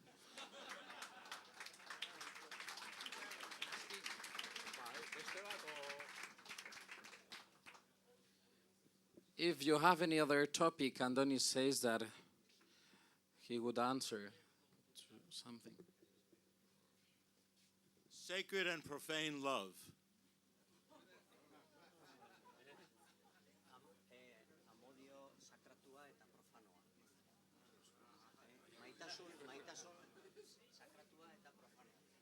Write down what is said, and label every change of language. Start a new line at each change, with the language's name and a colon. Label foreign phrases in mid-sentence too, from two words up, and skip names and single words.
English: If you have any other topic, Andoni says that he would answer to something. Sacred and profane love.
Basque: Amodio sakratua eta profanoa. Maitasun sakratua eta profanoa.